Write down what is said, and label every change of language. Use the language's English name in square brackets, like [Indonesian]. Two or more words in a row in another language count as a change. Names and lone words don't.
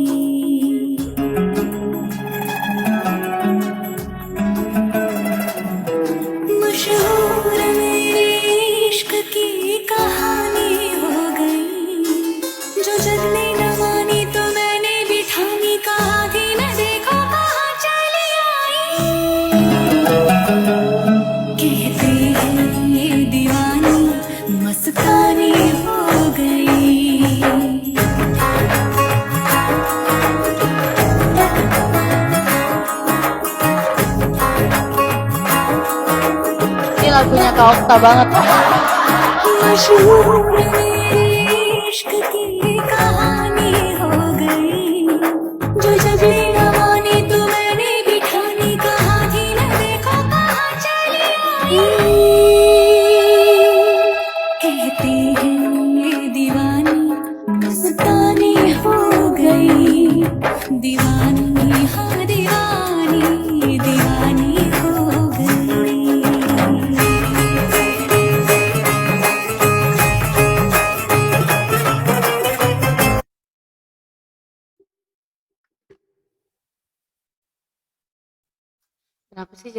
[Hindi] मशहूर मेरे इश्क की कहानी हो गई जो जग ने न मानी तो मैंने भी ठानी कहा कि न देखो कहाँ चली आई कहते हैं ये दीवानी मस्तानी हो गई [Indonesian] ini lagunya Kak Okta banget [Hindi] मशहूर मेरे इश्क की कहानी हो गई जो जब न मानी तो मैंने भी ठानी कहा कि न देखो कहाँ चली आई कहते हैं ये दीवानी मस्तानी हो गई दीवानी हाँ दीवानी दीवानी हो गई [Indonesian] kenapa sih